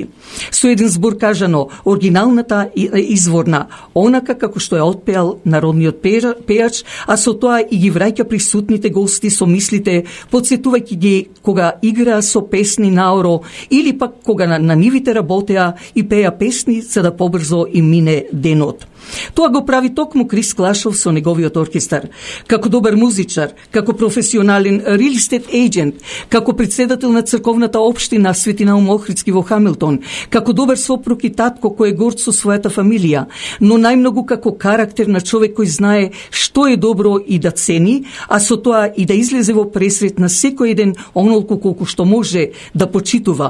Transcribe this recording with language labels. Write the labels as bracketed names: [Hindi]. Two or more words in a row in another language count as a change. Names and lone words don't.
[Macedonian] Со еден збор кажано, оригиналната изворна, онака како што ја отпеал народниот пејач, а со тоа и ги враќа присутните гости со мислите, подсетувајќи ги кога играа со песни наоро или пак кога на нивите работеа и пеа песни за да побрзо им мине денот. Тоа го прави токму Крис Клашов со неговиот оркестар. Како добар музичар, како професионален [English] real estate agent, [Macedonian] како председател на црковната општина Свети Наум Охридски во Хамилтон, како добар сопруг и татко кој е горд со својата фамилија, но најмногу како карактер на човек кој знае што е добро и да цени, а со тоа и да излезе во пресрет на секој еден онолку колку што може да почитува.